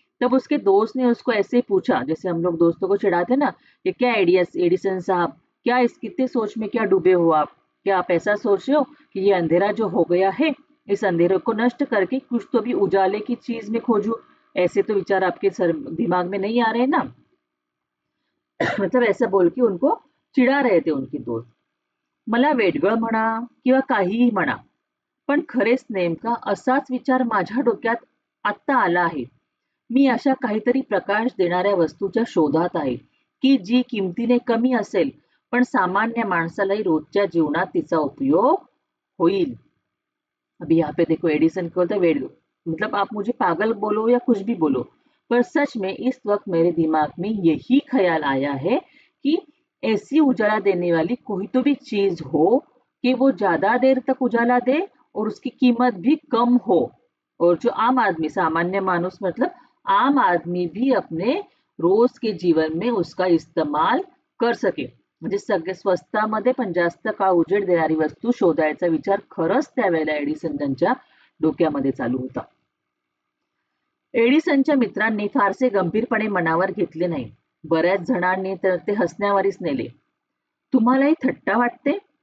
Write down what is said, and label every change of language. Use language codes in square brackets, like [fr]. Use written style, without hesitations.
[hi] तब उसके दोस्त ने उसको ऐसे पूछा, जैसे हम लोग दोस्तों को चिढ़ाते ना कि क्या एडिसन साहब, क्या इस कितने सोच में क्या डूबे हो आप? क्या आप ऐसा सोच रहे हो कि ये अंधेरा जो हो गया है, इस अंधेरे को नष्ट करके कुछ तो भी उजाले की चीज में खोजूं? ऐसे तो विचार आपके सर दिमाग में नहीं आ रहे ना। मतलब ऐसा बोल के उनको चिढ़ा रहे थे उनके दोस्त। [mr] मला वेडगळ म्हणा किंवा काहीही म्हणा, पण खरेच नेमका असाच विचार माझ्या डोक्यात आत्ता आला आहे. मी अशा काहीतरी प्रकाश देणाऱ्या वस्तूच्या शोधात आहे, की जी किमतीने कमी असेल, पण सामान्य माणसालाही रोजच्या जीवनात तिचा उपयोग होईल. [hi] अभी यहाँ पे देखो एडिसन को बोलता है वेड, मतलब आप मुझे पागल बोलो या कुछ भी बोलो, पर सच में इस वक्त मेरे दिमाग में यही ख्याल आया है कि ऐसी उजाला देने वाली कोई तो भी चीज हो कि वो ज्यादा देर तक उजाला दे और उसकी कीमत भी कम हो, और जो आम आदमी, सामान्य मानुस मतलब आम आदमी भी अपने रोज के जीवन में उसका इस्तेमाल कर सके. [mr] म्हणजे सगळे स्वस्तामध्ये पण जास्त काळ उजेड देणारी वस्तू शोधायचा विचार खरंच त्यावेळेला एडिसन त्यांच्या डोक्यामध्ये चालू होता. एडिसनच्या मित्रांनी फारसे गंभीरपणे मनावर घेतले नाही. बऱ्याच जणांनी तर ते हसण्यावारीच नेले. तुम्हालाही थट्टा वाटते?